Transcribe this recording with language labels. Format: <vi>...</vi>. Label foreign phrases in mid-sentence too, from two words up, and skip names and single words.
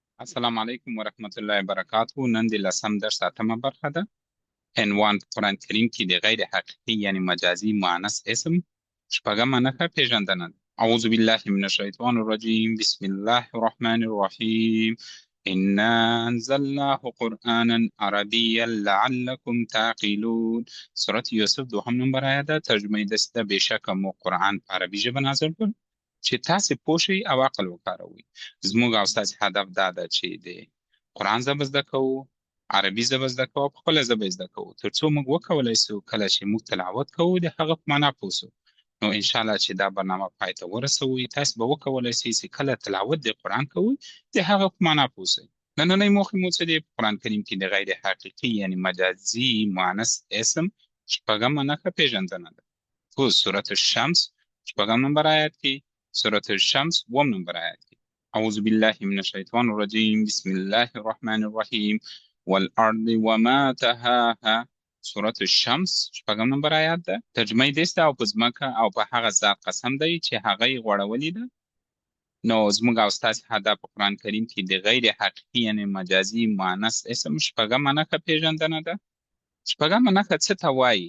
<ar>السلام علیکم ورحمت الله وبرکاته.</ar> <ps>نن د لسم درس اتمه برخه ده. عنوان په قرآن کریم کې د غیر حقیقي یعنی مجازي مؤنث اسم شپږمه نښه پیژندنه ده.</ps> <ar>اعوذ بالله من الشیطان الرجیم. بسم الله الرحمن الرحیم. انا انزلناه قرآنا عربیا لعلکم تعقلون.</ar> <ps>سورة یوسف دوهم نمبر آیه ده. ترجمه یې داسې ده: بېشکه مو قرآن په عربي ژبه نازل کړ چې تاسې پوه شئ او عقل وکاروئ. زموږ او ستاسې هدف دا ده چې د قرآن ژبه زده کوو، عربي ژبه زده کوو، په خپله ژبه زده کوو، تر څو موږ وکولی سو کله چې موږ تلاوت کوو د هغه په معنا پوه سو. نو انشاءالله چې دا برنامه پای ته ورسوئ، تاسې به وکولی سئ چې کله تلاوت د قرآن کوئ د هغه په معنا پوه سئ. نننۍ موخې مو څه دی؟ په قرآن کریم کې د غیر حقیقي یعنی مجازي مؤنث اسم شپږمه نښه پیژندنه ده. په سورة الشمس شپږم نمبر آیات کې، سورة الشمس اووم نمبر آیات کې:</ps> <ar>اعوذ بالله من الشیطان الرجیم. بسم الله الرحمن الرحیم. والارض وما طحاها.</ar> <ps>سورة الشمس شپږم نمبر آیات ده. ترجمه یې داسې ده: او په ځمکه او په هغه ذات قسم دی چې هغه یې غوړولې ده. نو زموږ او ستاسې هدف په قرآن کریم کې د غیر حقیقي یعنی مجازي مؤنث اسم شپږمه نښه پیژندنه ده. شپږمه نښه څه ته وایي؟</ps>